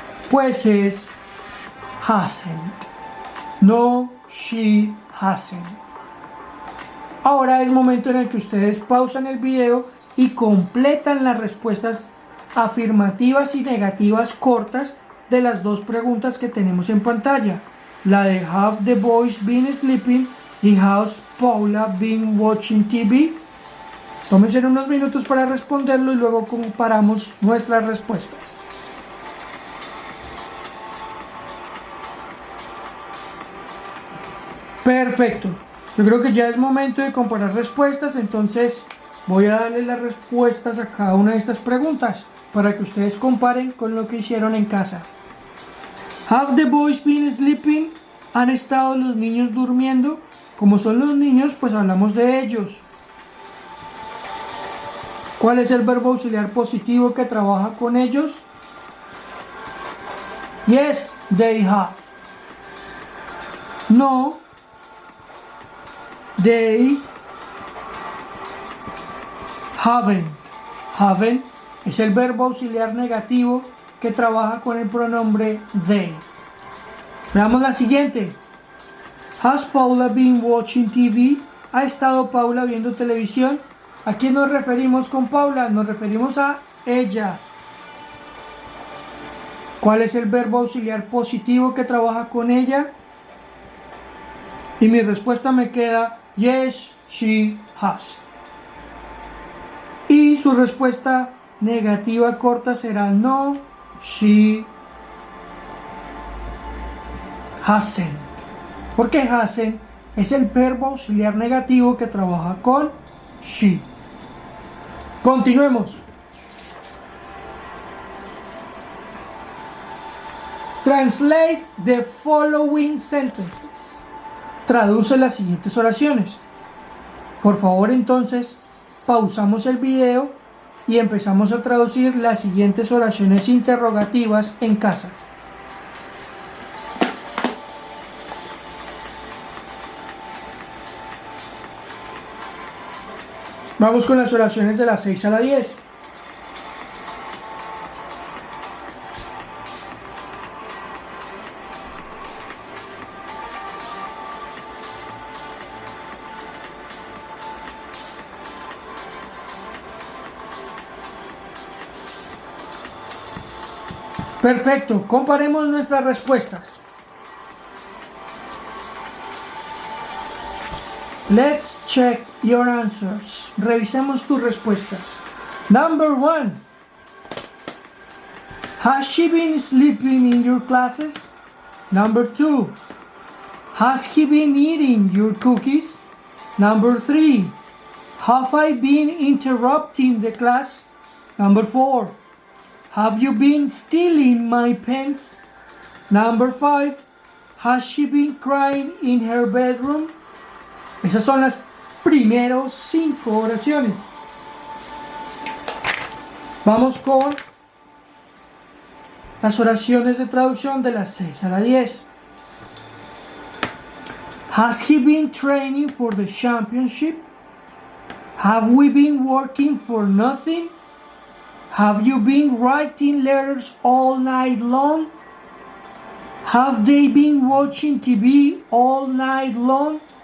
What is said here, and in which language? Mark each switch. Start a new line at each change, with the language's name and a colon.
Spanish: Pues es
English: hasn't. No, she hasn't.
Spanish: Ahora es momento en el que ustedes pausan el video y completan las respuestas afirmativas y negativas cortas de las dos preguntas que tenemos en pantalla. La de
English: have the boys been sleeping
Spanish: y
English: has Paula been watching TV.
Spanish: Tómense unos minutos para responderlo y luego comparamos nuestras respuestas. Perfecto. Yo creo que ya es momento de comparar respuestas, entonces voy a darle las respuestas a cada una de estas preguntas para que ustedes comparen con lo que hicieron en casa.
English: Have the boys been sleeping?
Spanish: ¿Han estado los niños durmiendo? Como son los niños, pues hablamos de ellos. ¿Cuál es el verbo auxiliar positivo que trabaja con ellos?
English: Yes, they have. No, they haven't.
Spanish: Haven't es el verbo auxiliar negativo que trabaja con el pronombre they. Veamos la siguiente.
English: Has Paula been watching TV?
Spanish: ¿Ha estado Paula viendo televisión? ¿A quién nos referimos con Paula? Nos referimos a ella. ¿Cuál es el verbo auxiliar positivo que trabaja con ella? Y mi respuesta me queda
English: yes, she has.
Spanish: Y su respuesta negativa corta será
English: no, she hasn't.
Spanish: Porque hasn't es el verbo auxiliar negativo que trabaja con she. Continuemos.
English: Translate the following sentences.
Spanish: Traduce las siguientes oraciones. Por favor, entonces, pausamos el video y empezamos a traducir las siguientes oraciones interrogativas en casa. Vamos con las oraciones de las 6 a la 10. Perfecto, comparemos nuestras respuestas.
English: Let's check your answers.
Spanish: Revisemos tus respuestas.
English: Number 1. Has she been sleeping in your classes? Number 2. Has he been eating your cookies? Number 3. Have I been interrupting the class? Number 4. Have you been stealing my pens? Number 5. Has she been crying in her bedroom?
Spanish: Esas son las primeros 5 oraciones. Vamos con las oraciones de traducción de las 6 a la 10.
English: Has he been training for the championship? Have we been working for nothing? Have you been writing letters all night long? Have they been watching TV all night long?